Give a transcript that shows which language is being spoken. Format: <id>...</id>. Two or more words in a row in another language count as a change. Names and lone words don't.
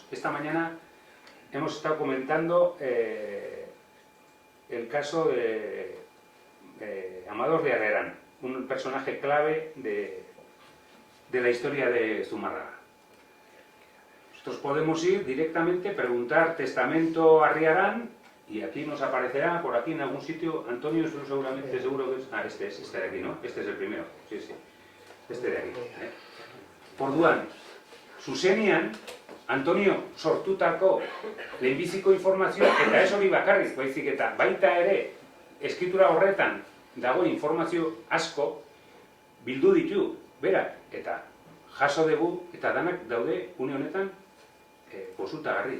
<es>Esta mañana hemos estado comentando el caso de Amador de Arrerán, un personaje clave de la historia de Zumárraga. Nosotros podemos ir directamente, preguntar testamento Arriarán, y aquí nos aparecerá, por aquí en algún sitio, Antonio seguramente, seguro que es, este de aquí, ¿no? Este es el primero, sí, este de aquí.</es> <eu>Orduan, zuzenean, Antonio sortutako lehenbiziko informazioa, eta ez hori bakarrik, baizik eta baita ere, eskritura horretan dago informazio asko bildu ditu, berak, eta jaso dugu, eta danak daude une honetan konsultagarri.</eu>